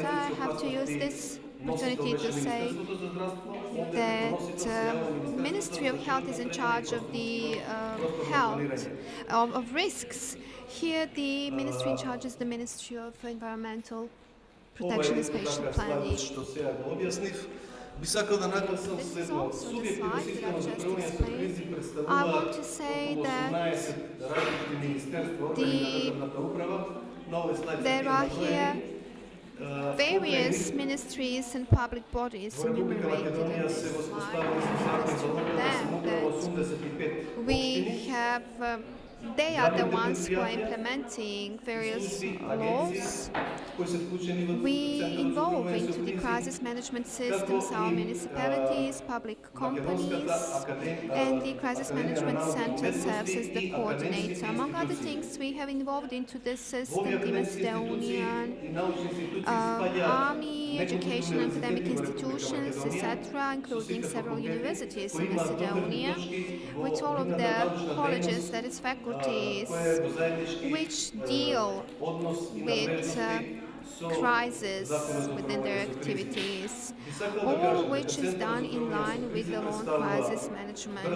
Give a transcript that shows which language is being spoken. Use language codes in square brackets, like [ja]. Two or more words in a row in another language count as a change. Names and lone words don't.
[en] I have to use this opportunity to say that the Ministry of Health is in charge of the health of risks. Here the ministry in charge is the Ministry of Environmental Protection and Spatial Planning. [mk] Би сакал да нагласам [en] This is [mk] следно. [en] also the [mk] Субјективно [en] slide that I've [mk] системот за [en] just [mk] управување со [en] explained. [mk] кризи [en] I [mk] представува [en] want to say [mk] околу [en] that [mk] 18 различити министерства, органи на [en] the, [mk] државната управа. На овој слайд се [en] there [mk] тие [en] are [mk] наброени. [en] here various ministries and public bodies [mk] Во Република [en] enumerated in [mk] Македонија [en] this [mk] се [en] slide. [mk] воспоставени со закони [en] It's [mk] за [en] from [mk] локална [en] them [mk] самоуправа [en] that [mk] 85 [en] we [mk] општини, [en] have, they are the [mk] јавните [en] ones who are [mk] предпријатија, [en] implementing various [mk] служби, [en] laws. [mk] агенции кои се вклучени во [en] We [mk] Центарот за [en] involve [mk] управување со [en] into the [mk] кризи, [en] crisis management [mk] како [en] systems our [mk] и [en] municipalities, public companies, and the crisis management center serves as the coordinator. Among other things, we have involved into this system the Macedonian army, education, academic institutions, etc., including several universities in Macedonia, with all of the colleges, that is faculties, which deal with crisis within their activities, all which is done in line with the law on crisis management.